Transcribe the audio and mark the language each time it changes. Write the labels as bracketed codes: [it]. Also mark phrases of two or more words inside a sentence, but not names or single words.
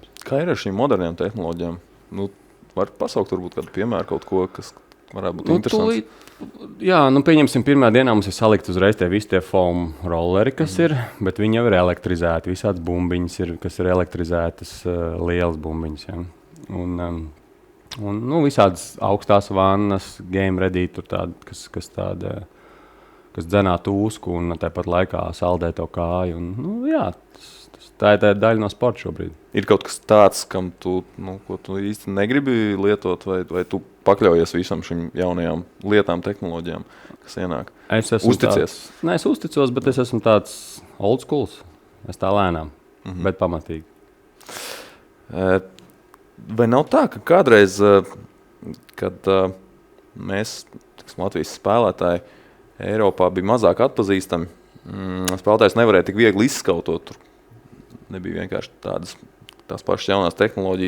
[lv] Kā ir ar šīm modernām tehnoloģijām? Var pasaukt varbūt kādu piemēru kaut ko, kas varētu būt interesants? Jā, pieņemsim, pirmā dienā mums ir salikt uzreiz visi tie [en] foam rolleri, [lv] kas ir, bet viņi jau ir elektrizēti. Visādas bumbiņas ir, kas ir elektrizētas, lielas bumbiņas. Ja. Un visādas augstās vannas, [en] game ready, [lv] tur tāda, kas dzenā tūsku un tāpat laikā saldē to kāju. Jā, tā ir daļa no sporta šobrīd. Ir kaut kas tāds, kam ko tu īsti negribi lietot, vai tu pakļaujies visam šim jaunajām lietām, tehnoloģijām, kas ienāk? Uzticies? Es uzticos, bet es esmu tāds [en] old schools. [lv] Es tā lēnām, bet pamatīgi. Vai nav tā, ka kādreiz, kad mēs, Latvijas spēlētāji, Eiropā bija mazāk atpazīstami. Spēlētājs nevarēja tik viegli izskautot. Tur nebija vienkārši tās pašas jaunās tehnoloģijas.